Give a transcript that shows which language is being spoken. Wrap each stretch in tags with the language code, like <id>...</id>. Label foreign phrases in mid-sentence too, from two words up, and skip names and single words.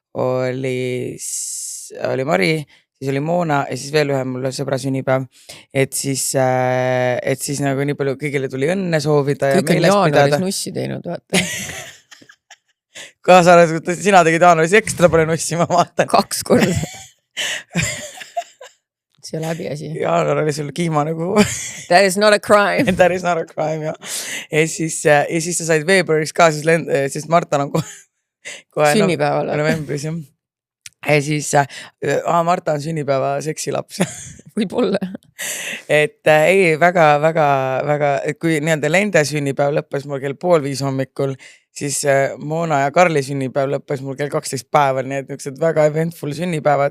<et>oli Mari, siis oli Moona ja siis veel ühe mulle sõbra sünnipäev, et siis nagu nii palju kõigile tuli õnne soovida. Kõik on jaanuaris nussi teinud, vaata. Kaasa arvatud, sina tegid jaanuaris ekstra palju nussi, ma vaatan. 2 korda. See läbi asi. Jaanuar oli sul kiima nagu.</et> <en>That is not a crime. That is not a crime,</en> <et>jah. Ja siis sa said veebruaris ka, siis Marta on kohe sünnipäeval. Novembris, jah. Ja siis Marta on sünnipäeva seksilaps. Võib-olla. Et ei, väga, kui nii-öelda Lende sünnipäev lõppes mul kell 4:30 hommikul, siis Moona ja Karli sünnipäev lõppes mul kell 12 päeval, nii et niisugused väga eventful sünnipäevad.</et>